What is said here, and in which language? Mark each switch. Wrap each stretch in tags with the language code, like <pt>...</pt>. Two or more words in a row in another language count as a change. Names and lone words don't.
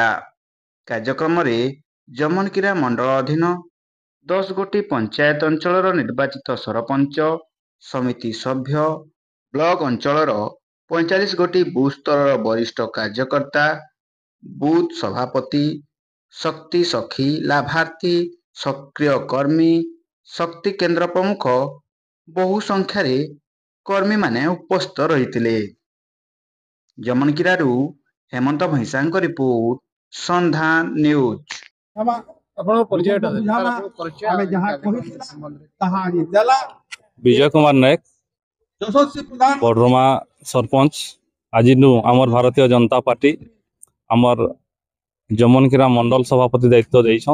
<or>କାର୍ଯ୍ୟକ୍ରମରେ ଯମନକିରା ମଣ୍ଡଳ ଅଧୀନ 10 ଗୋଟି ପଞ୍ଚାୟତ ଅଞ୍ଚଳର ନିର୍ବାଚିତ ସରପଞ୍ଚ, ସମିତି ସଭ୍ୟ, ବ୍ଲକ ଅଞ୍ଚଳର 45 ଗୋଟି ବୁଥ ସ୍ତରର ବରିଷ୍ଠ କାର୍ଯ୍ୟକର୍ତ୍ତା, ବୁଥ ସଭାପତି, ଶକ୍ତି ସଖୀ, ଲାଭାର୍ଥୀ, ସକ୍ରିୟ କର୍ମୀ, ଶକ୍ତି କେନ୍ଦ୍ର ପ୍ରମୁଖ ବହୁ ସଂଖ୍ୟାରେ କର୍ମୀମାନେ ଉପସ୍ଥିତ ରହିଥିଲେ। ଯମନକିରାରୁ ହେମନ୍ତ ଭୈଁସାଙ୍କ ରିପୋର୍ଟ, ସନ୍ଧାନ ନ୍ୟୁଜ। विजय कुमार नायक, बड़रमा सरपंच। ଆଜି ଆମର ଭାରତୀୟ ଜନତା ପାର୍ଟି ଆମର ଯମନକିରା ମଣ୍ଡଳ ସଭାପତି ଦାୟିତ୍ୱ ଦେଇଛନ।</or>